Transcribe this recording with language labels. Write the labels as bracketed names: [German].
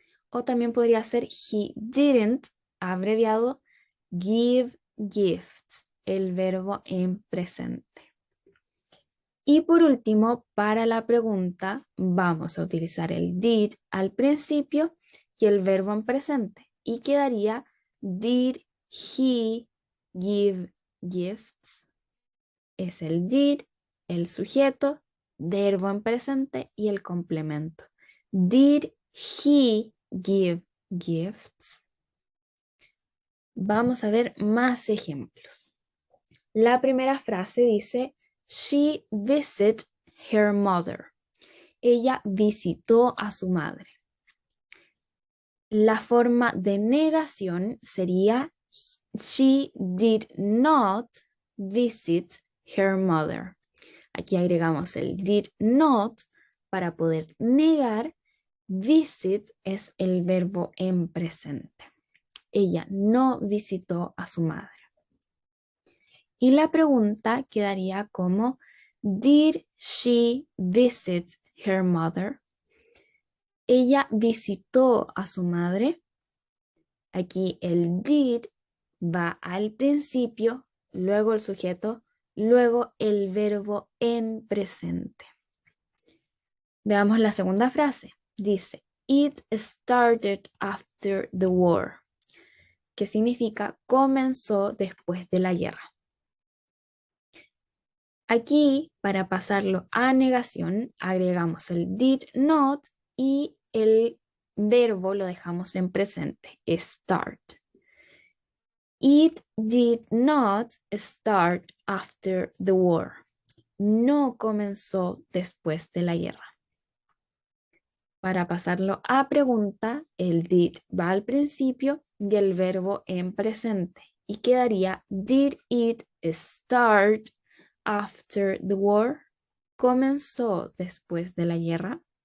[Spanish] O también podría ser [English] he didn't, [Spanish] abreviado, [English] give gifts, [Spanish] el verbo en presente. Y por último, para la pregunta, vamos a utilizar el did al principio y el verbo en presente. Y quedaría, [English] did he give gifts? [Spanish] Es el did, el sujeto, verbo en presente y el complemento. [English] Did he give gifts? [Spanish] Vamos a ver más ejemplos. La primera frase dice, [English] she visited her mother. [Spanish] Ella visitó a su madre. La forma de negación sería, [English] she did not visit her mother. [Spanish] Aquí agregamos el did not para poder negar. Visit es el verbo en presente. Ella no visitó a su madre. Y la pregunta quedaría como, [English] did she visit her mother? [Spanish] Ella visitó a su madre. Aquí el did va al principio, luego el sujeto, luego el verbo en presente. Veamos la segunda frase. Dice, [English] it started after the war, [Spanish] que significa comenzó después de la guerra. Aquí, para pasarlo a negación, agregamos el did not y el verbo lo dejamos en presente, start. [English] It did not start after the war. [Spanish] No comenzó después de la guerra. Para pasarlo a pregunta, el did va al principio y el verbo en presente. Y quedaría, [English] did it start after the war? [Spanish] ¿Comenzó después de la guerra?